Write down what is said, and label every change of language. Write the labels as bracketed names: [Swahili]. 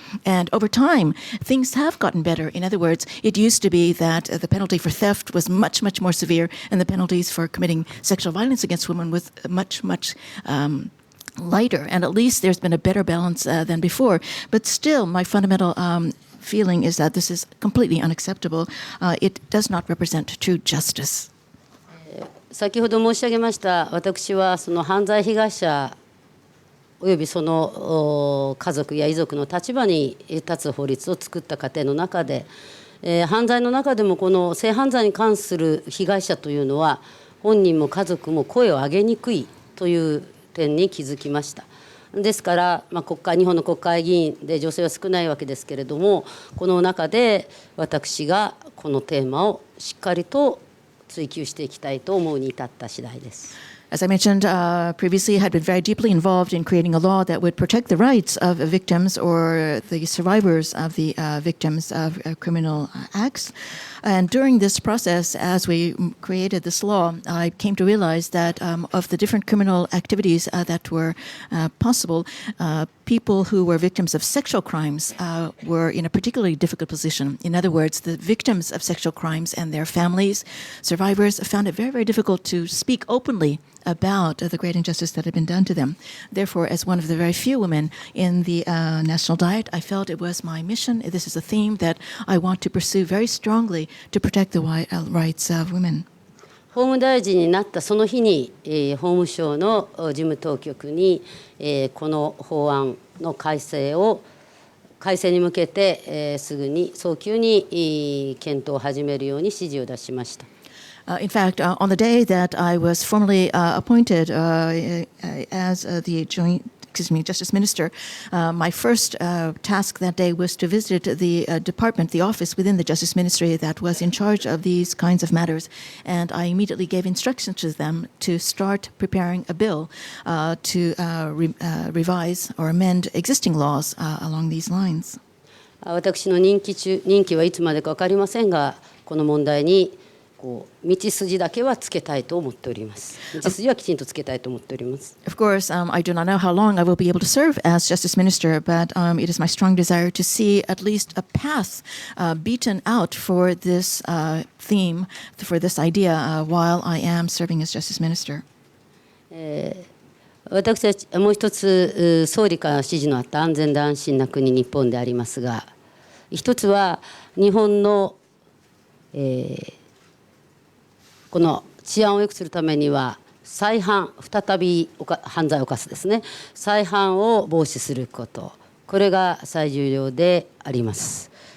[English] And over time, things have gotten better. In other words, it used to be that the penalty for theft was much, much more severe, and the penalties for committing sexual violence against women was much, much lighter. And at least there's been a better balance than before. But still, my fundamental feeling is that this is completely unacceptable. It does not represent true justice. [Japanese] 先ほど申し上げました、私はその犯罪被害者およびその家族や遺族の立場に立つ法律を作った過程の中で、犯罪の中でもこの性犯罪に関する被害者というのは本人も家族も声を上げにくいという点に気づきました。ですから、日本の国会議員で女性は少ないわけですけれども、この中で私がこのテーマをしっかりと追求していきたいと思うに至った次第です。 [English] As I mentioned previously, I had been very deeply involved in creating a law that would protect the rights of victims or the survivors of the victims of criminal acts. And during this process, as we created this law, I came to realize that of the different criminal activities that were possible, people who were victims of sexual crimes were in a particularly difficult position. In other words, the victims of sexual crimes and their families, survivors, found it very, very difficult to speak openly about the great injustice that had been done to them. Therefore, as one of the very few women in the National Diet, I felt it was my mission. This is a theme that I want to pursue very strongly to protect the rights of women. [Japanese] 法務大臣になったその日に、法務省の事務当局に、この法案の改正に向けて、すぐに早急に、検討を始めるように指示を出しました。 [English] In fact, on the day that I was formally appointed as the Justice Minister, my first task that day was to visit the department, the office within the Justice Ministry that was in charge of these kinds of matters. And I immediately gave instructions to them to start preparing a bill to revise or amend existing laws along these lines. [Japanese] 私の任期はいつまでか分かりませんが、この問題に道筋だけはつけたいと思っております。道筋はきちんとつけたいと思っております。 [English] Of course, I do not know how long I will be able to serve as Justice Minister, but it is my strong desire to see at least a path beaten out for this theme, for this idea, while I am serving as Justice Minister. [Japanese] 私たちもう一つ総理から指示のあった安全で安心な国日本でありますが、一つは日本の、この治安を良くするためには再び犯罪を犯すですね、再犯を防止すること、これが最重要であります。